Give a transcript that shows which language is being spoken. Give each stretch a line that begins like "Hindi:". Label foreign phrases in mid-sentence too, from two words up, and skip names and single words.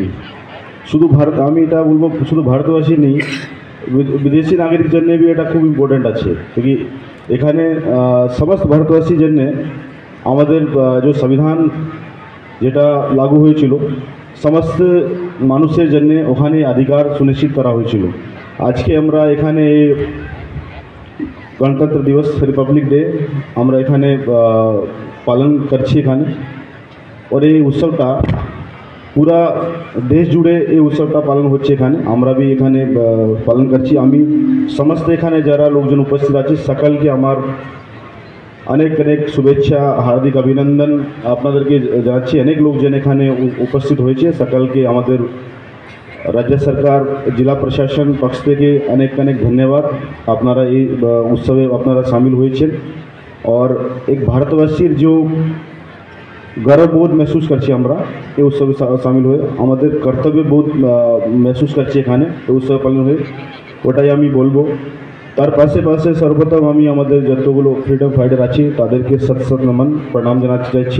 Bangla: আমি এটা বলবো শুধু ভারতবাসী নেই, বিদেশি নাগরিক জন্য भी এটা খুব ইম্পর্টেন্ট আছে, क्योंकि এখানে সমস্ত ভারতবাসীর জন্য আমাদের যে সংবিধান যেটা লাগু হয়েছিল সমস্ত মানুষের জন্য ওখানে অধিকার সুনিশ্চিত করা হয়েছিল। আজকে আমরা এখানে
Hindi: गणतंत्र दिवस
English: Republic Day
Bangla: আমরা এখানে পালন করছি এখানে, और এই উৎসবটা পুরা দেশ জুড়ে এই উৎসবটা পালন হচ্ছে এখানে, আমরা भी এখানে পালন করছি। আমি সমস্ত এখানে যারা লোকজন উপস্থিত আছে সকলকে আমার অনেক অনেক শুভেচ্ছা, হার্দিক অভিনন্দন আপনাদেরকে জানাচ্ছি। অনেক লোকজন এখানে উপস্থিত হয়েছে, সকলকে আমাদের
Hindi: राज्य सरकार जिला प्रशासन पक्ष
Bangla: থেকে
Hindi: अनेक अनेक धन्यवाद।
Bangla: আপনারা এই উৎসবে আপনারা शामिल হয়েছেন,
Hindi: और एक भारतवासीर जो
Bangla: গর্ববোধ महसूस করছি আমরা এই উৎসবে शामिल হয়ে, আমাদের কর্তব্য বোধ महसूस করছি এখানে এই উৎসবে পালন হয়ে, ওটাই আমি বলবো। তার পাশে সর্বপ্রথম আমি আমাদের যতগুলো
English: freedom fighter
Bangla: আছে তাদেরকে শত শত নমন প্রণাম জানাতে চাইছি।